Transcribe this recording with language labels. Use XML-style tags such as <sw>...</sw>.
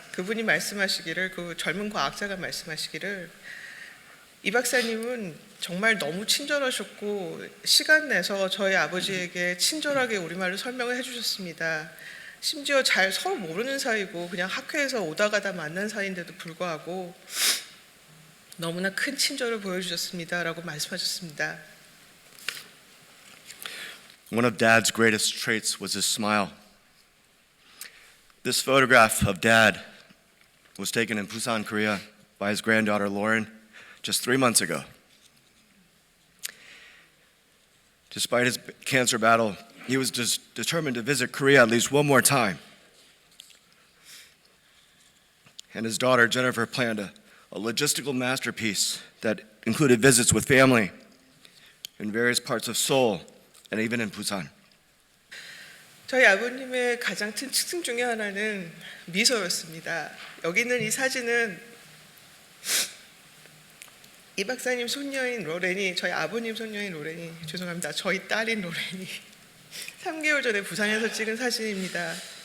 <ko>그분이 말씀하시기를, 그 젊은 과학자가 말씀하시기를, 이 박사님은 정말 너무 친절하셨고 시간 내서 저희 아버지에게 친절하게 우리말로 설명을 해주셨습니다. 심지어 잘 서로 모르는 사이고 그냥 학회에서 오다 가다 만난 사이인데도 불구하고 너무나 큰 친절을 보여주셨습니다라고 말씀하셨습니다.</ko> <en>One of Dad's greatest traits was his smile. This photograph of Dad was taken in Busan, Korea by his granddaughter Lauren just 3 months ago. Despite his cancer battle, he was just determined to visit Korea at least one more time. And his daughter Jennifer planned a logistical masterpiece that included visits with family in various parts of Seoul and even in Busan.</en> <ko>저희 아버님의 가장 큰 특징 중에 하나는 미소였습니다. 여기 있는 이 사진은 이 박사님 손녀인 로렌이, 저희 아버님 손녀인 로렌이, 죄송합니다. 저희 딸인 로렌이 3개월 전에 부산에서 찍은 사진입니다.</ko>